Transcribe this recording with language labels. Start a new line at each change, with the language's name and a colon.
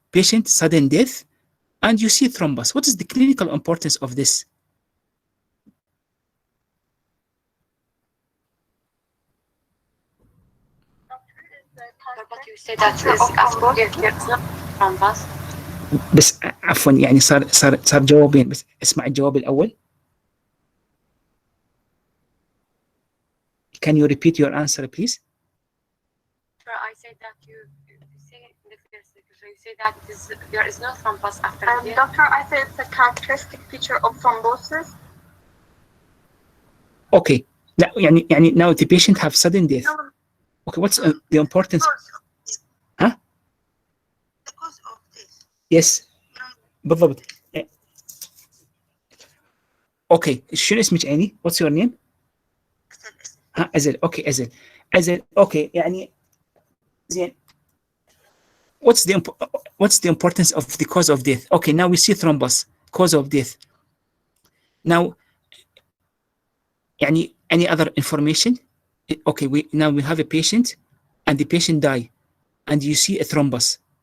English: Patient sudden death and you see thrombus. What is the clinical importance of this? But you say that is after it's not thrombus.
Arabic: بس عفوا يعني صار جوابين بس اسمع الجواب الأول.
English: Can you repeat your answer please? I say that you say the first you say that there is no thrombus after death. Doctor, I say it's a characteristic feature of thrombosis. Okay. لا يعني now the patient have sudden death. Okay, what's the importance? Huh? Because of this. Yes. بالضبط. Okay.
Arabic: شنو اسمك عيني؟
English: What's your name؟
Arabic: ها أزل.
English: Okay أزل.
Arabic: Okay يعني زين.
English: What's the importance of the cause of death? Okay, now we see thrombus, cause of death. Now يعني any other information? Okay, now we have a patient and the patient die and you see a thrombus.